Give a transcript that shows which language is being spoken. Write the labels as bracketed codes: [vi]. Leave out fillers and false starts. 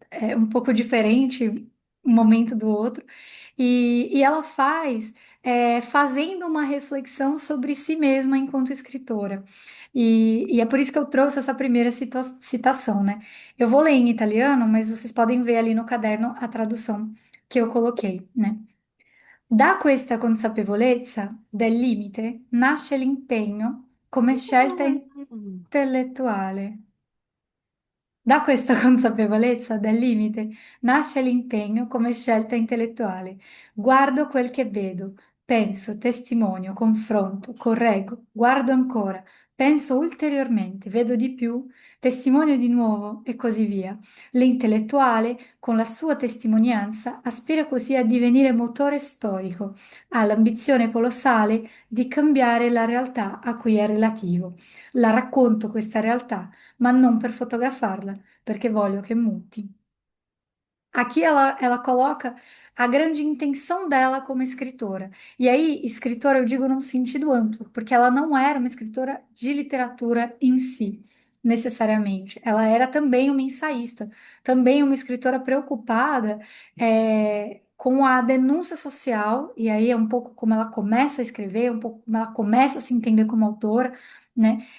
[pt] É um pouco diferente um momento do outro. E ela faz fazendo uma reflexão sobre si mesma enquanto escritora. E é por isso que eu trouxe essa primeira citação, né? Eu vou ler em italiano, mas vocês podem ver ali no caderno a tradução que eu coloquei, né? [it] Da questa consapevolezza del limite nasce l'impegno come scelta Hum. intellettuale. Da questa consapevolezza del limite nasce l'impegno come scelta intellettuale. Guardo quel che vedo, penso, testimonio, confronto, correggo, guardo ancora, penso ulteriormente, vedo di più, testimonio di nuovo e così via. L'intellettuale, con la sua testimonianza, aspira così a divenire motore storico, ha l'ambizione colossale di cambiare la realtà a cui è relativo. La racconto questa realtà ma non per fotografarla, perché voglio che muti. [pt] Aqui ela coloca a grande intenção dela como escritora. E aí, escritora eu digo num sentido amplo, porque ela não era uma escritora de literatura em si, necessariamente. Ela era também uma ensaísta, também uma escritora preocupada com a denúncia social, e aí é um pouco como ela começa a escrever, um pouco como ela começa a se entender como autora, né?